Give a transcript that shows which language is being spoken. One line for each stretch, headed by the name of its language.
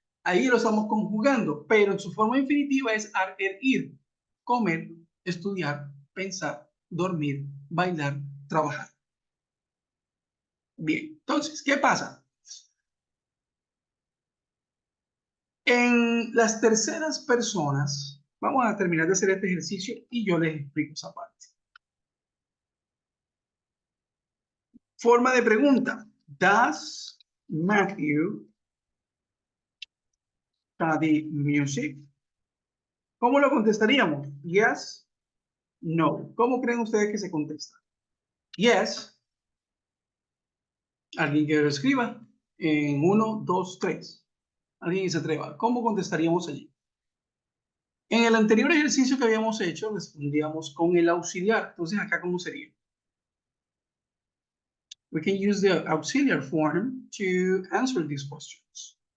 Spanish: Ahí lo estamos conjugando, pero en su forma infinitiva es ir, comer, estudiar, pensar, dormir, bailar, trabajar. Bien, entonces, ¿qué pasa? En las terceras personas, vamos a terminar de hacer este ejercicio y yo les explico esa parte. Forma de pregunta.
English: Does Matthew study music?
Spanish: ¿Cómo lo contestaríamos? Yes, no. ¿Cómo creen ustedes que se contesta? Yes. Alguien que lo escriba en 1, 2, 3. Alguien que se atreva. ¿Cómo contestaríamos allí? En el anterior ejercicio que habíamos hecho, respondíamos con el auxiliar. Entonces, acá, ¿cómo sería?
English: We can use the auxiliary form to answer these questions.